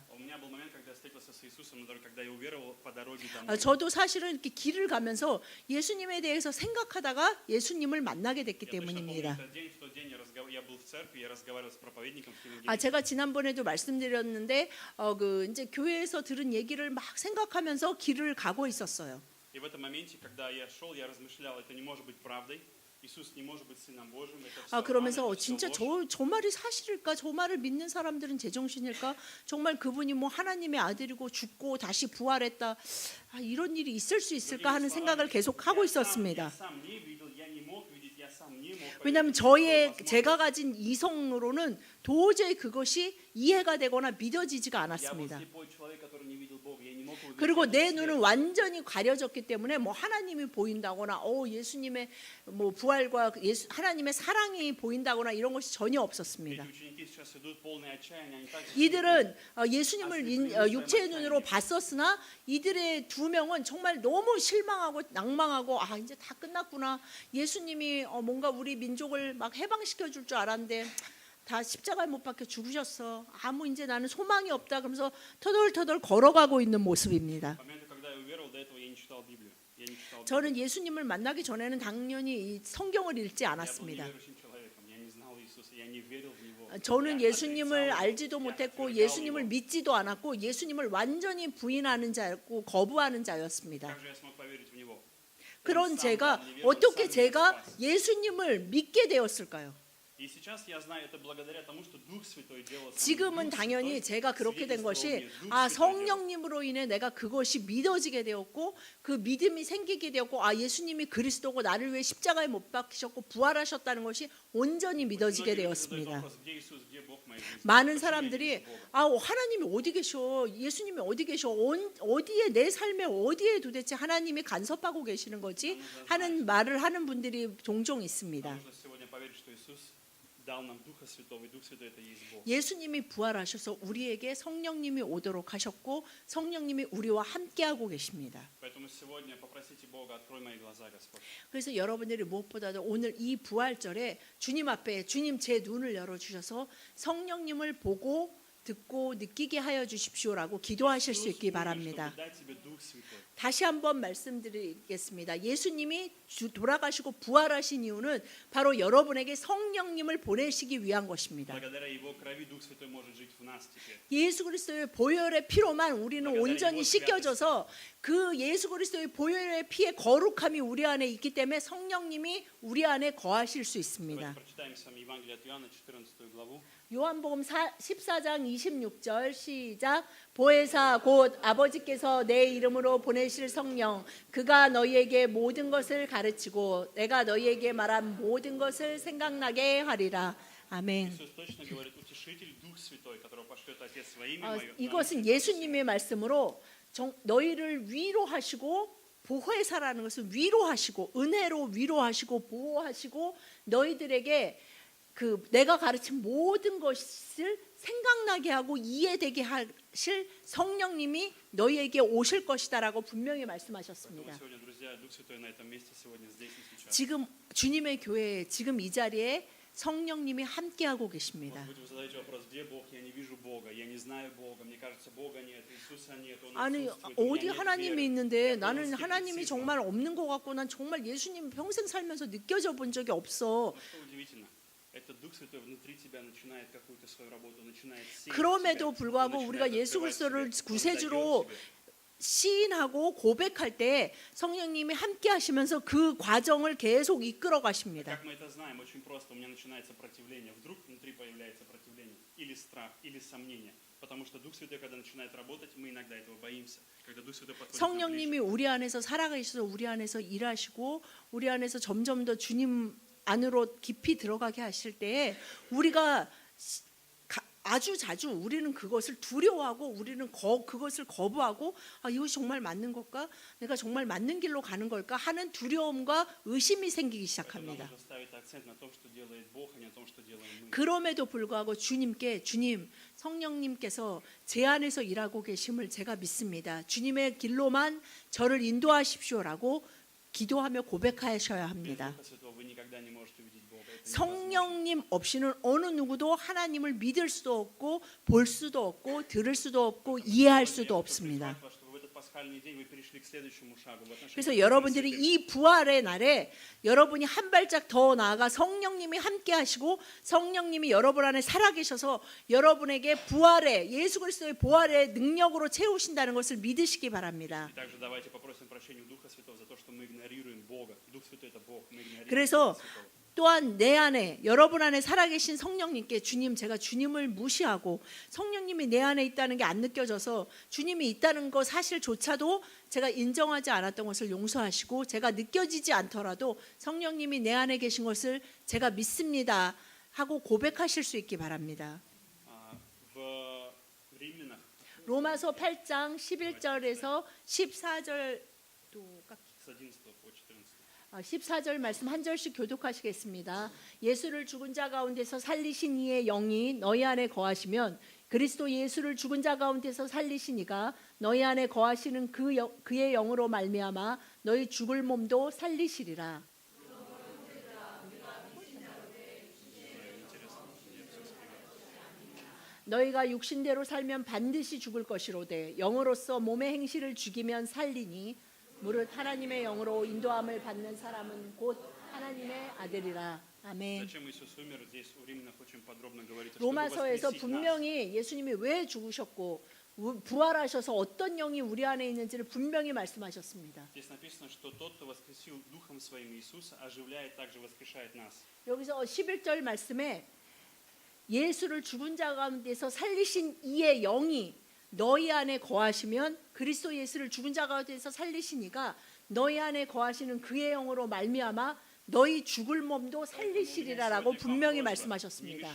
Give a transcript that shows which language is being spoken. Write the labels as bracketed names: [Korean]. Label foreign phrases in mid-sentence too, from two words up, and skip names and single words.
[Russian] У меня был момент, когда я встретился с Иисусом, когда я уверовал по дороге 아, домой. [Korean] 저도 사실은 이렇게 길을 가면서 예수님에 대해서 생각하다가 예수님을 만나게 됐기 [Russian] Я точно помню [Korean] 때문입니다. [Russian] этот день, в тот день я был в церкви, я разговаривал с проповедником, с 아, евангелистом. [Korean] 제가 지난번에도 말씀드렸는데 이제 교회에서 들은 얘기를 막 생각하면서 길을 가고 있었어요. [Russian] И в этом моменте, когда я шел, я размышлял, это не может быть правдой. Иисус не может быть Сыном Божьим. Это все [Korean] 아, 그러면서 [Russian] обман, это всё [Korean] 진짜 [Russian] ложь. [Korean] 저 말이 사실일까? 저 말을 믿는 사람들은 제정신일까? 정말 그분이 뭐 하나님의 아들이고 죽고 다시 부활했다. 아, 이런 일이 있을 수 있을까 하는 생각을 계속 하고 있었습니다. [Russian] Я сам не видел, я не мог видеть, я сам не мог [Korean] 왜냐하면 [Russian] поверить, [Korean] 제가 가진 이성으로는 도저히 그것이 이해가 되거나 믿어지지가 [Russian] Я был [Korean] 않았습니다. [Russian] слепой человек, который не видел Бога, я не мог увидеть [Korean] 그리고 [Russian] этот [Korean] 내 [Russian] свет. [Korean] 눈은 완전히 가려졌기 때문에 뭐 하나님이 보인다거나 예수님의 뭐 부활과 하나님의 사랑이 보인다거나 이런 것이 전혀 없었습니다. [Russian] Эти ученики сейчас идут полные отчаяния, они также [Korean] 이들은 예수님을 육체의 눈으로 봤었으나 이들의 두 명은 정말 너무 실망하고 낭망하고 아 이제 다 끝났구나. 예수님이 뭔가 우리 민족을 막 해방시켜 줄 줄 알았는데 다 십자가에 못 박혀 죽으셨어. 아무 이제 나는 소망이 없다. 그러면서 터덜터덜 걸어가고 있는 모습입니다. [Russian] В момент, когда я уверовал, до этого я не читал Библию. Я не читал Библию. [Korean] 저는 예수님을 만나기 전에는 당연히 이 성경을 읽지 [Russian] Я был [Korean] 않았습니다. [Russian] неверующим человеком, я не знал Иисуса, я не верил в Него. [Korean] 저는 [Russian] Я [Korean] 예수님을 [Russian] отрицал Его, [Korean] 알지도 [Russian] я [Korean] 못했고 [Russian] отвергал [Korean] 예수님을 [Russian] Его. [Korean] 믿지도 않았고 예수님을 완전히 부인하는 자였고 거부하는 자였습니다. [Russian] Как же я смог поверить в Него? [Korean] 그런 [Russian] Он сам [Korean] 제가 [Russian] был неверным, [Korean] 어떻게 [Russian] сам меня [Korean] 제가 [Russian] спас. [Korean] 예수님을 믿게 되었을까요? [Russian] И сейчас я знаю это благодаря тому, что Дух Святой делал со мной. [Korean] 지금은 [Russian] Дух [Korean] 당연히 [Russian] Святой [Korean] 제가 그렇게 된 [Russian] свидетельствовал [Korean] 것이 [Russian] мне. Дух 아 Святой делал. [Korean] 성령님으로 인해 내가 그것이 믿어지게 되었고 그 믿음이 생기게 되었고 아 예수님이 그리스도고 나를 위해 십자가에 못 박히셨고 부활하셨다는 것이 온전히 믿어지게 [Russian] Многие люди задают [Korean] 되었습니다. [Russian] вопрос, где Иисус, где Бог в моей жизни? [Korean] 많은 [Russian] Почему я не [Korean] 사람들이 [Russian] вижу Бога? [Korean] 아 하나님이 어디 계셔? 예수님이 어디 계셔? 어디에 내 삶에 어디에 도대체 하나님이 간섭하고 계시는 거지? 하는 말을 하는 분들이 종종 [Russian] Нам [Korean] 있습니다. [Russian] нужно сегодня поверить, что Иисус дал нам Духа Святого, и Дух Святой это и есть Бог. [Korean] 예수님이 부활하셔서 우리에게 성령님이 오도록 하셨고 성령님이 우리와 함께하고 계십니다. [Russian] Поэтому сегодня попросите Бога, открой мои глаза, Господь. [Korean] 그래서 여러분들이 무엇보다도 오늘 이 부활절에 주님 앞에 주님 제 눈을 열어주셔서 성령님을 보고 듣고 느끼게 하여 주십시오라고 기도하실 수 있기 바랍니다. [Russian] Чтобы дать тебе Дух Святой. [Korean] 다시 한번 말씀드리겠습니다. 예수님이 돌아가시고 부활하신 이유는 바로 여러분에게 성령님을 보내시기 위한 것입니다. [Russian] Благодаря Его крови Дух Святой может жить в нас теперь. [Korean] 예수 그리스도의 보혈의 피로만 우리는 온전히 씻겨져서 그 예수 그리스도의 보혈의 피의 거룩함이 우리 안에 있기 때문에 성령님이 우리 안에 거하실 수 있습니다. [Russian] Давайте прочитаем с вами Евангелие от Иоанна, 14 главу. [Korean] 요한복음 14장 26절 시작. 보혜사 곧 아버지께서 내 이름으로 보내실 성령 그가 너희에게 모든 것을 가르치고 내가 너희에게 말한 모든 것을 생각나게 하리라. 아멘. [Russian] Иисус точно говорит, утешитель, Дух Святой, которого пошлет Отец во имя Мое. [Korean] 이것은 예수님의 말씀으로 너희를 위로하시고 보혜사라는 것은 위로하시고 은혜로 위로하시고 보호하시고 너희들에게 그 내가 가르친 모든 것을 생각나게 하고 이해되게 하실 성령님이 너희에게 오실 것이다라고 분명히 [Russian] Поэтому [Korean] 말씀하셨습니다. [Russian] сегодня, друзья, Дух Святой на этом месте, сегодня здесь и сейчас. [Korean] 지금 주님의 교회에 지금 이 자리에 성령님이 함께하고 계십니다. [Russian] Может быть, вы задаете вопрос, где Бог? Я не вижу Бога, я не знаю Бога, мне кажется, Бога нет, Иисуса нет, Он [Korean] 아니 [Russian] отсутствует, у [Korean] 어디 [Russian] меня нет [Korean] 하나님이 [Russian] веры. [Korean] 있는데 [Russian] Я [Korean] 나는 [Russian] полон [Korean] 하나님이 [Russian] скептицизма. [Korean] 정말 없는 것 같고 난 정말 예수님 평생 살면서 느껴져 본 적이 없어. [Russian] Но что удивительно, этот Дух Святой внутри тебя начинает какую-то свою работу, начинает сеять [Korean] 그럼에도 [Russian] в тебя, [Korean] 불구하고 [Russian] Он [Korean] 우리가 [Russian] начинает [Korean] 예수 [Russian] открывать [Korean] 그리스도를 [Russian] тебе, Он [Korean] 구세주로 [Russian] дает тебе. [Korean] 시인하고 고백할 때 성령님이 함께 하시면서 그 과정을 계속 이끌어 가십니다. [Russian] Как мы это знаем? Очень просто. У меня начинается противление. Вдруг внутри появляется противление. Или страх, или сомнение. Потому что Дух Святой, когда начинает работать, мы иногда этого боимся. Когда Дух Святой подходит к нам ближе. [Korean] 성령님이 우리 안에서 살아계셔서 우리 안에서 일하시고 우리 안에서 점점 더 주님 안으로 깊이 들어가게 하실 때에 우리가 아주 자주 우리는 그것을 두려워하고 우리는 그것을 거부하고 이것이 정말 맞는 걸까? 내가 정말 맞는 길로 가는 걸까? 하는 두려움과 의심이 생기기 [Russian] Поэтому [Korean] 시작합니다. [Russian] нужно ставить акцент на том, что делает Бог, а не на том, что делаем мы. [Korean] 그럼에도 불구하고 주님께 주님 성령님께서 제 안에서 일하고 계심을 제가 믿습니다. 주님의 길로만 저를 인도하십시오라고 기도하며 고백하셔야 [Russian] Без [Korean] 합니다. [Russian] Духа Святого вы никогда не можете увидеть Бога. Это невозможно. [Korean] 성령님 없이는 어느 누구도 하나님을 믿을 수도 없고 볼 수도 없고 들을 수도 없고 이해할 수도 없습니다. [Russian] Чтобы в этот пасхальный день вы перешли к следующему шагу в отношении [Korean] 그래서 [Russian] к [Korean] 여러분들이 [Russian] Святым. [Korean] 이 부활의 날에 여러분이 한 발짝 더 나아가 성령님이 함께 하시고 성령님이 여러분 안에 살아계셔서 여러분에게 부활의 예수 그리스도의 부활의 능력으로 채우신다는 것을 믿으시기 바랍니다. [Russian] И также давайте попросим прощения у Духа Святого за то, что мы игнорируем Бога. Дух Святой это Бог, мы игнорируем [Korean] 그래서 [Russian] Духа Святого. [Korean] 또한 내 안에 여러분 안에 살아계신 성령님께 주님 제가 주님을 무시하고 성령님이 내 안에 있다는 게 안 느껴져서 주님이 있다는 것 사실조차도 제가 인정하지 않았던 것을 용서하시고 제가 느껴지지 않더라도 성령님이 내 안에 계신 것을 제가 믿습니다 하고 고백하실 수 있기 바랍니다. [Russian] В Римлянах [Korean] 로마서 8장 11절에서 14절도 [Russian] с 11 по 14. [Korean] 14절 말씀 한 절씩 교독하시겠습니다. 예수를 죽은 자 가운데서 살리신 이의 영이 너희 안에 거하시면 그리스도 예수를 죽은 자 가운데서 살리신 이가 너희 안에 거하시는 그의 영으로 말미암아 너희 죽을 몸도 살리시리라. 너희가 육신대로 살면 반드시 죽을 것이로되 영으로서 몸의 행실을 죽이면 살리니 무릇 하나님의 영으로 인도함을 받는 사람은 곧 하나님의 아들이라. 아멘. [Russian] Зачем Иисус умер? Здесь у Римлянах очень подробно говорится, чтобы [Korean] 로마서에서 [Russian] воскресить нас. [Korean] 분명히 예수님이 왜 죽으셨고 부활하셔서 어떤 영이 우리 안에 있는지를 분명히 말씀하셨습니다. [Russian] Здесь написано, что тот, кто воскресил Духом Своим Иисуса, оживляет, также воскрешает нас. [Korean] 여기서 11절 말씀에 예수를 죽은 자 가운데서 살리신 이의 영이 너희 안에 거하시면 그리스도 예수를 죽은 자 가운데서 살리신 이가 너희 안에 거하시는 그의 영으로 말미암아 너희 죽을 몸도 살리시리라라고 분명히 말씀하셨습니다.